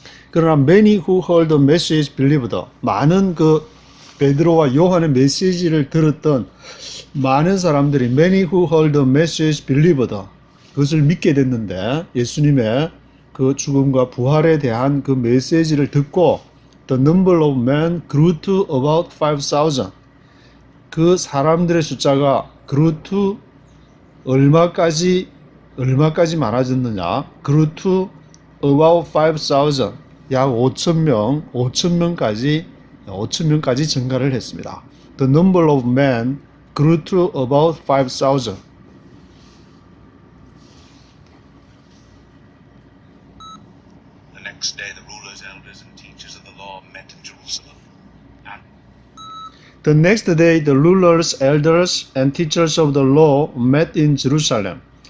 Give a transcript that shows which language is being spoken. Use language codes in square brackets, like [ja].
[en] 그러나 many who heard the message believed, [ko] 많은 베드로와 요한의 메시지를 들었던 많은 사람들이 many [en] who heard the message believed, [ko] 그것을 믿게 됐는데 예수님의 그 죽음과 부활에 대한 그 메시지를 듣고 [en] the number of men grew to about 5,000. [ko] 그 사람들의 숫자가 [en] grew to [ko] 얼마까지 많아졌느냐? [en] grew to about 5,000. [ko] 약 5,000명까지 증가를 했습니다. [en] The number of men grew to about 5,000. next day, the rulers, elders, and teachers of the law met in Jerusalem. And The next day, the rulers, elders, and teachers of the law met in Jerusalem.